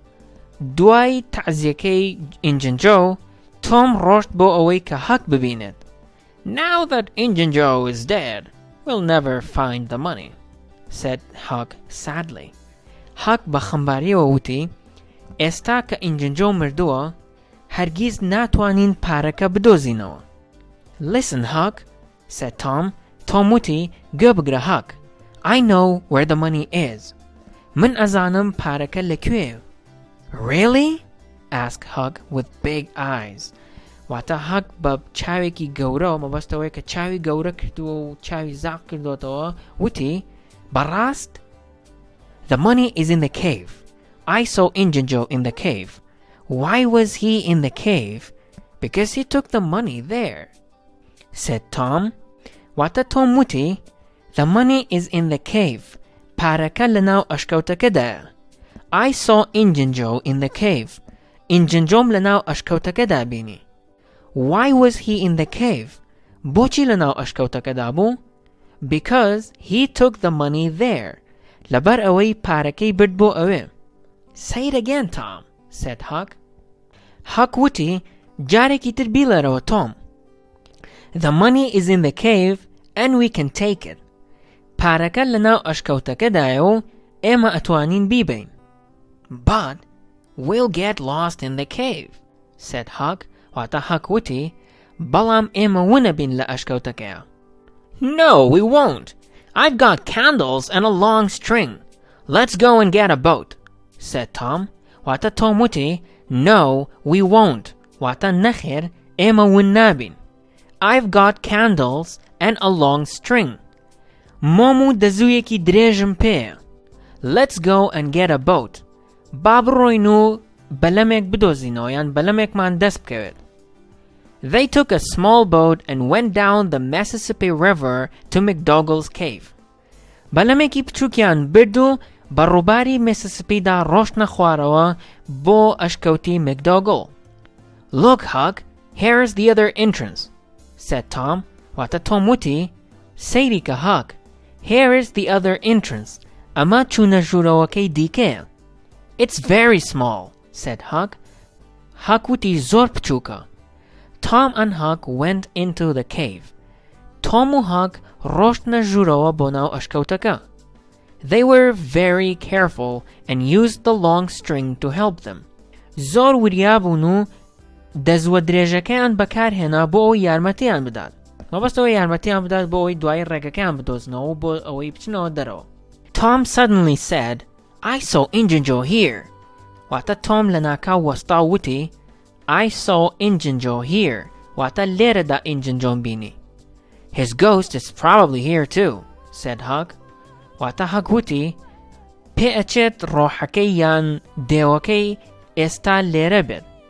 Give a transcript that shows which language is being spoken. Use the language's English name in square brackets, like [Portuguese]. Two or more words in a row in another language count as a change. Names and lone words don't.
[Central Kurdish] دوای تەعزیەکەی Injun Joe, Tom ڕۆشت بۆ ئەوەی کە Huck ببینێت. [English] Now that Injun Joe is dead, we'll never find the money, said Huck sadly. [Central Kurdish] Huck بە خەمباریەوە وتی ئێستا کە Injun Joe مردووە هەرگیز ناتوانین پارەکە بدۆزینەوە. [English] Listen, Huck, said Tom. [Central Kurdish] Tom وتی گوێ بگرە Huck. [English] I know where the money is. [Central Kurdish] من ئەزانم پارەکە لەکوێیە. [English] Really? asked Huck with big eyes. [Central Kurdish] واتە Huck بە چاوێکی گەورە و مەبەستەوەی کە چاوی گەورە کردووە و چاوی زاق کردوتەوە وتی بەڕاست؟ [English] The money is in the cave. I saw Injun Joe in the cave. Why was he in the cave? Because he took the money there, said Tom. [Central Kurdish] واتە Tom وتی [English] The money is in the cave. [Central Kurdish] پارەکە لەناو ئەشکەوتەکەدایە. I saw Injun Joe in the cave. Injun Joe لەناو ئەشکەوتەکەدا بینی. Why was he in the cave? بۆچی لەناو ئەشکەوتەکەدا بوو؟ Because he took the money there. لەبەر ئەوەی پارەکەی برد بۆ ئەوێ. [English] Say it again, Tom, said Huck. [Central Kurdish] Huck وتی جارێکی تر بیڵێرەوە Tom. [English] The money is in the cave and we can take it. [Central Kurdish] پارەکە لەناو ئەشکەوتەکەدایە و ئێمە ئەتوانین بیبین. [English] But we'll get lost in the cave, said Huck. [Central Kurdish] واتە Huck وتی بەڵام ئێمە ونەبین لە ئەشکەوتەکەیە. [English] No, we won't. I've got candles and a long string. Let's go and get a boat, said Tom. [Central Kurdish] واتە Tom وتی [English] No, we won't. [Central Kurdish] واتە نەخێر ئێمە ون نابین. [English] I've got candles and a long string. [Central Kurdish] مۆم و دەزوویەکی درێژم پێیە. [English] Let's go and get a boat. [Central Kurdish] با بڕۆین و بەلەمێک بدۆزینەوە یان بەلەمێکمان دەست بکەوێت. [English] They took a small boat and went down the Mississippi River to McDougall's cave. [Central Kurdish] بەلەمێکی بچووکیان برد و بە ڕووباری میسیسیپیدا ڕۆشتنە خوارەوە بۆ ئەشکەوتی مکدۆگڵ. [English] Look, Huck, here's the other entrance, said Tom. [Central Kurdish] واتە تۆم وتی سەیریکە [English] Huck, here is the other entrance. [Central Kurdish] ئەمە چوونە ژوورەوەکەی دیکەیە. [English] It's very small, said Huck. [Central Kurdish] Huck وتی زۆر بچووکە. [English] Tom and Huck went into the cave. [Central Kurdish] Tom و Huck ڕۆشتنە ژوورەوە بۆ ناو ئەشکەوتەکە. [English] They were very careful and used the long string to help them. [Central Kurdish] زۆر وریابوون و دەزوە درێژەکەیان بەکارهێنا بۆ ئەوەی یارمەتیان بدات. مەبەستەوە یارمەتیان بدات بۆ ئەوەی دوای ڕێگەکەیان بدۆزنەوە بۆ ئەوەی بچنەوە دەرەوە. [English] Tom suddenly said, I saw Injun Joe here. [Central Kurdish] واتە Tom لە ناکاو وەستا وتی [English] I saw Injun Joe here. [Central Kurdish] واتە لێرەدا Injun Joe بینی. [English] His ghost is probably here too, said Huck. [Central Kurdish] واتە Huck وتی پێ ئەچێت ڕۆحەکەی یان دێوەکەی ئێستا لێرە بێت.